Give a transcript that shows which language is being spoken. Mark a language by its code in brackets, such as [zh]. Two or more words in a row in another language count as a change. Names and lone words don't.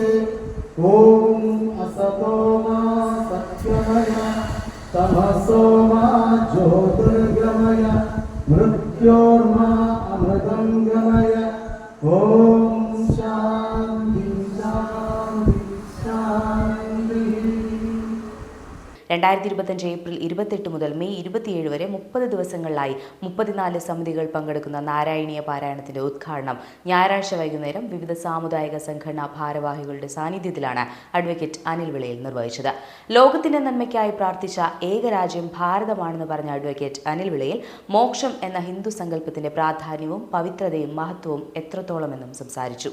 [sa] ओम असतो मा सत्यमय तमसो मा ज्योतिर्गमय मृत्योर्मा अमृतं गमय. ओम शान्ति शान्ति शान्ति. [ml] 2025 ഏപ്രിൽ 28 മുതൽ മെയ് 27 വരെ 30 ദിവസങ്ങളിലായി 34 സമിതികൾ പങ്കെടുക്കുന്ന നാരായണീയ പാരായണത്തിന്റെ ഉദ്ഘാടനം ഞായറാഴ്ച വൈകുന്നേരം വിവിധ സാമുദായിക സംഘടനാ ഭാരവാഹികളുടെ സാന്നിധ്യത്തിലാണ് അഡ്വക്കേറ്റ് അനിൽ വിളയിൽ നിർവഹിച്ചത്. ലോകത്തിന്റെ നന്മയ്ക്കായി പ്രാർത്ഥിച്ച ഏകരാജ്യം ഭാരതമാണെന്ന് പറഞ്ഞ അഡ്വക്കേറ്റ് അനിൽ വിളയിൽ മോക്ഷം എന്ന ഹിന്ദു സങ്കല്പത്തിന്റെ പ്രാധാന്യവും പവിത്രതയും മഹത്വവും എത്രത്തോളമെന്നും സംസാരിച്ചു.